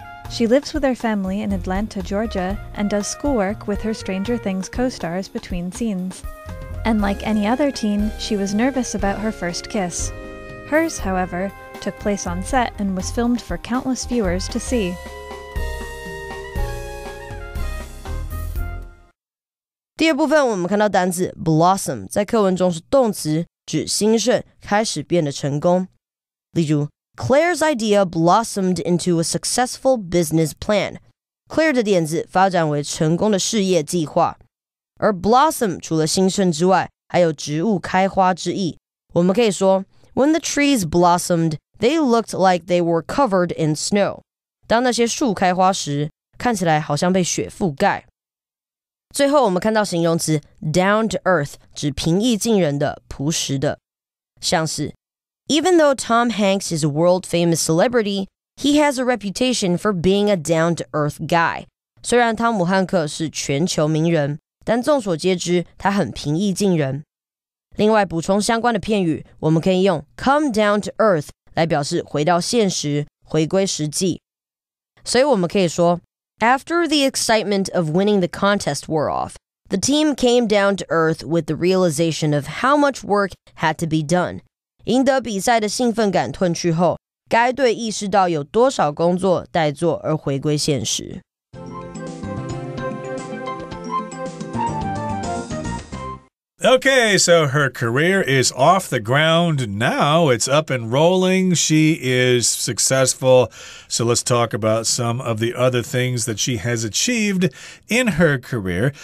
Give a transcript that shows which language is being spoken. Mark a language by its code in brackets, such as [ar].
[en] She lives with her family in Atlanta, Georgia, and does schoolwork with her Stranger Things co-stars between scenes. And like any other teen, she was nervous about her first kiss. Hers, however, took place on set and was filmed for countless viewers to see. [zh] 第二部分我们看到单字 blossom 在课文中是动词，指兴盛，开始变得成功。例如 [en] Claire's idea blossomed into a successful business plan. [zh] Claire 的点子发展为成功的事业计划。而 blossom 除了兴盛之外，还有植物开花之意。我们可以说 [en] When the trees blossomed, they looked like they were covered in snow. [zh] 当那些树开花时，看起来好像被雪覆盖。最后我们看到形容词 down to earth 指平易近人的、朴实的，像是 [en] Even though Tom Hanks is a world-famous celebrity, he has a reputation for being a down-to-earth guy. [zh] 虽然汤姆汉克是全球名人，但众所皆知，他很平易近人。另外，补充相关的片语，我们可以用 come down to earth 来表示回到现实，回归实际。所以我们可以说 [en] After the excitement of winning the contest wore off, the team came down to earth with the realization of how much work had to be done. [zh] 赢得比赛的兴奋感褪去后，该队意识到有多少工作待做而回归现实。 [en] Okay, so her career is off the ground now. It's up and rolling. She is successful. So let's talk about some of the other things that she has achieved in her career.